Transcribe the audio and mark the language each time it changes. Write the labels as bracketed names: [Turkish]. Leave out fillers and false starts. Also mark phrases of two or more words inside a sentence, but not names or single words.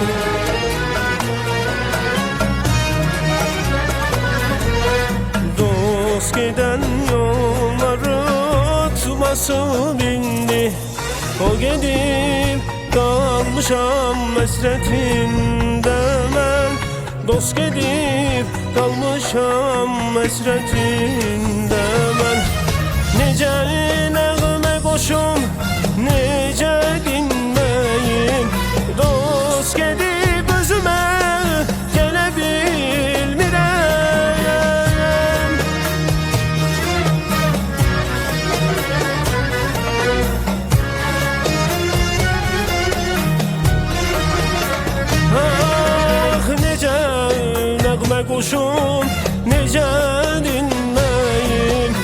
[Turkish] Dost giden yolları ot basıp indi. O gidip kalmışam hasretinde ben. Dost gidip kalmışam hasretinde ben. [Azerbaijani] Nece nəğmə qoşum, nece dinməyim. Dost gedib özümə gələ bilmirəm. Ah, nece nəğmə qoşum, nece dinməyim.